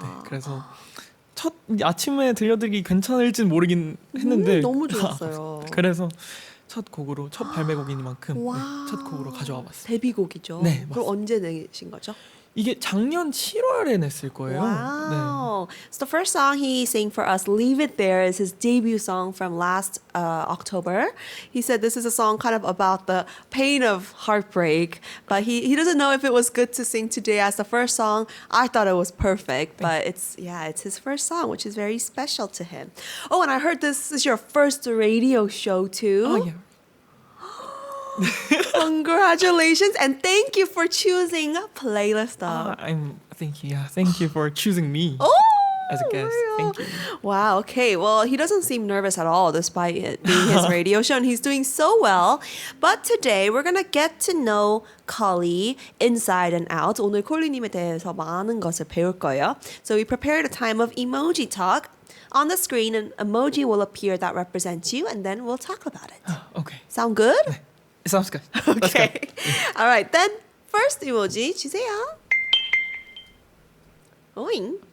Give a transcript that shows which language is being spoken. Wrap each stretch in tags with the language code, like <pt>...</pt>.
<ko>네, 그래서 첫 아침에 들려드리기 괜찮을진 모르긴 했는데 너무 좋았어요. 그래서 첫 곡으로 첫 발매곡이니만큼 네, 와. 첫 곡으로 가져와 봤습니다. 데뷔곡이죠. 네, 그럼 맞습니다. 언제 내신 거죠? 이게 작년 7월에 냈을 거예요.</ko> <en>Wow. So the first song he sang for us, Leave It There, is his debut song from last October. He said this is a song kind of about the pain of heartbreak, but he doesn't know if it was good to sing today as the first song. I thought it was perfect, but it's his first song, which is very special to him. Oh, and I heard this is your first radio show too. Oh yeah. Congratulations and thank you for choosing Playlist Up. Thank you for choosing me as a guest. Thank you. Wow, okay. Well, he doesn't seem nervous at all despite it being his radio show and he's doing so well. But today we're going to get to know Collie inside and out.</en> <ko>오늘 콜리님에 대해서 많은 것을 배울 거예요.</ko> <en>So we prepared a time of emoji talk. On the screen, an emoji will appear that represents you and then we'll talk about it. Okay. Sound good? 네. It sounds good. Let's go. Okay. All right, then first emoji 주세요. Oing.</en>